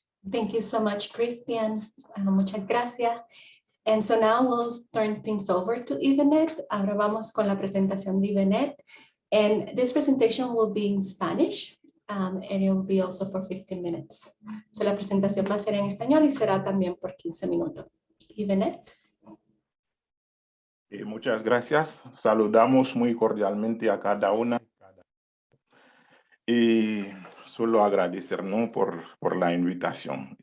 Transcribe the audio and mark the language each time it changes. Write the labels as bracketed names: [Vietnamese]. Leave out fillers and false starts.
[English] Thank you so much, Christian. [Spanish] Muchas gracias. [English] And so now we'll turn things over to Yvonette. [Spanish] Ahora vamos con la presentación de Yvonette. [English] And this presentation will be in Spanish, and it will be also for 15 minutes. [Spanish] So la presentación va a ser en español y será también por 15 minutos. Yvonette. Muchas gracias. Saludamos muy cordialmente a cada una. Y solo agradecernos por la invitación.